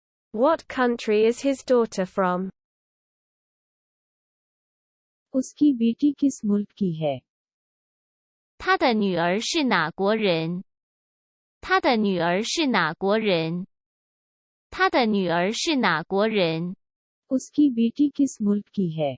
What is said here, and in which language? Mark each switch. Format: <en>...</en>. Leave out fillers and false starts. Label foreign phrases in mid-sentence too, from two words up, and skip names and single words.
<en>What country is his daughter from?</en> <ur>اس کی بیٹی کس ملک کی ہے?</ur> <zh>他的女儿是哪国人？他的女儿是哪国人？他的女儿是哪国人？</zh> <ur>اس کی بیٹی کس ملک کی ہے?</ur>